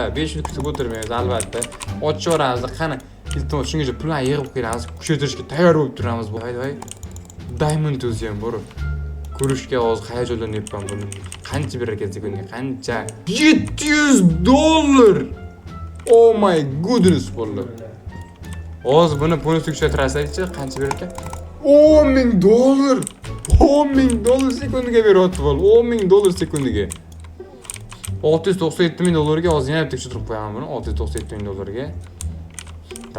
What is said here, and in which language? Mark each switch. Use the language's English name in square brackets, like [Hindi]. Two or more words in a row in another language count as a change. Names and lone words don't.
[Uzbek] 5 minut kutib o'tirmaymiz albatta. Ochaveramiz. Qani, iltimos shungacha pulni yig'ib qo'yamiz. Kuchaytirishga tayyor bo'lib turamiz. Voy. Diamond o'zi ham bor. Ko'rishga hozir hayajonlanyapman buni. Qancha berar ekan sekundiga? Qancha? 700 dollar. [English] Oh my goodness bo'ldi. [Uzbek] Hozir buni polosni kuchaytirasakchi qancha berar ekan? 10 ming dollar. 10 ming dollar sekundiga beryapti bo'l. 10 ming dollar sekundiga. 697 ming dollarga hozir yana bitta kuchaytirib qo'yaman buni. 697 ming dollarga.